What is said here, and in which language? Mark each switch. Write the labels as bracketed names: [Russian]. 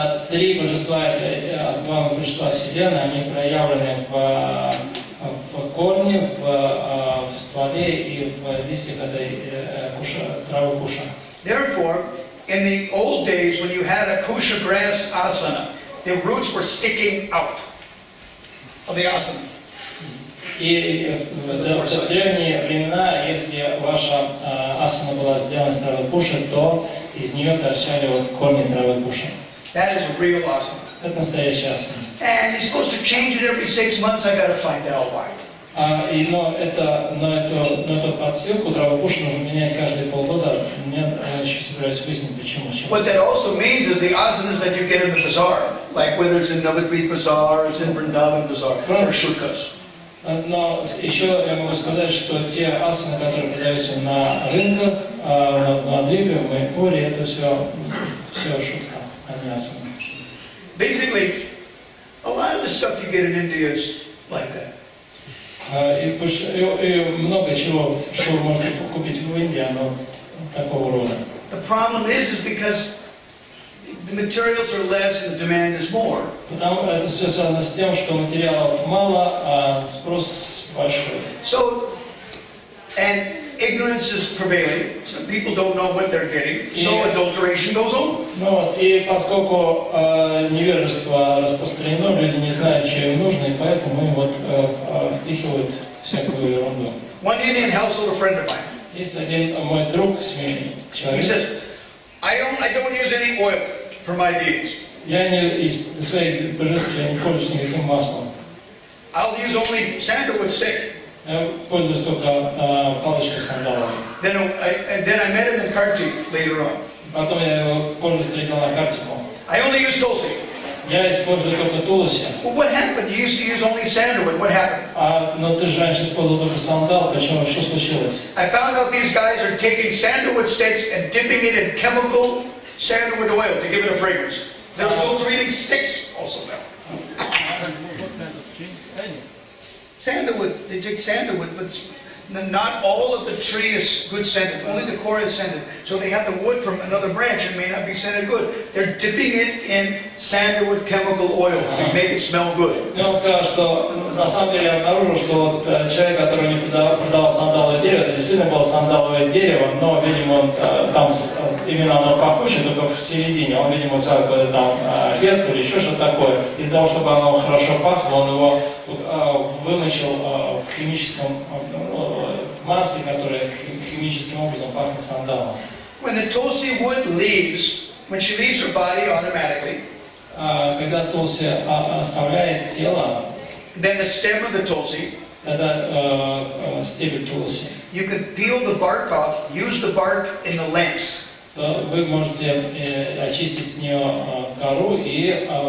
[Russian] Три божества, два божества Вселенной, они проявлены в корне, в стволе и в листьях этой травы куша. [English] Therefore, in the old days, when you had a kusha grass asana, the roots were sticking out of the asana. [Russian] И в древние времена, если ваша асана была сделана из травы куша, то из нее торчали вот корни травы куша. [English] That is a real asana. [Russian] Это настоящая асана. [English] And you're supposed to change it every 6 months. I got to find out why. [Russian] Но эту подстилку травы куша нужно менять каждые полгода. Я еще собираюсь выяснить, почему. [English] What that also means is the asanas that you get in the bazaar, like whether it's in Navadvip Bazaar, it's in Vrindavan Bazaar, are shulkas. [Russian] Но еще я могу сказать, что те асаны, которые продаются на рынках, на Адвипе, в Майпуре, это все шутка, а не асаны. [English] Basically, a lot of the stuff you get in India is like that. [Russian] И много чего, что вы можете купить в Индии, оно такого рода. [English] The problem is because the materials are less and the demand is more. [Russian] Потому это все связано с тем, что материалов мало, а спрос большой. [English] So, and ignorance is prevailing. So people don't know what they're getting. So adulteration goes on. [Russian] Ну вот, и поскольку невежество распространено, люди не знают, что им нужно, и поэтому им вот впихивают всякую ерунду. [English] One Indian household, a friend of mine, [Russian] Есть один мой друг, семейный [English] he [Russian] человек. [English] says, I don't use any oil for my deities. [Russian] Я из своих божеств я не пользуюсь никаким маслом. [English] I'll use only sandalwood stick. [Russian] Я пользуюсь только палочкой сандаловой. [English] Then I met him in Kartik later on. [Russian] Потом я его позже встретил на Картику. [English] I only use tulsi. [Russian] Я использую только тулуси. [English] Well, what happened? You used to use only sandalwood. What happened? [Russian] Но ты же раньше использовал только сандал, почему? Что случилось? [English] I found out these guys are taking sandalwood sticks and dipping it in chemical sandalwood oil to give it a fragrance. They're adulterating sticks also now. Sandalwood, they take sandalwood, but not all of the tree is good scented. Only the core is scented. So they have the wood from another branch and may not be scented good. They're dipping it in sandalwood chemical oil to make it smell good. [Russian] Я вам скажу, что на самом деле я обнаружил, что вот человек, который мне продавал сандаловое дерево, это действительно было сандаловое дерево, но, видимо, там именно оно пахучее, только в середине. Он, видимо, взял какую-то там ветку или еще что-то такое. И для того, чтобы оно хорошо пахло, он его вымочил в химическом масле, которое химическим образом пахнет сандалом. [English] When the tulsi wood leaves, when she leaves her body automatically, [Russian] когда тулси оставляет тело, [English] then the stem of the tulsi, [Russian] тогда стебель тулси, [English] you can peel the bark off, use the bark in the lamps. [Russian] то вы можете очистить с нее кору и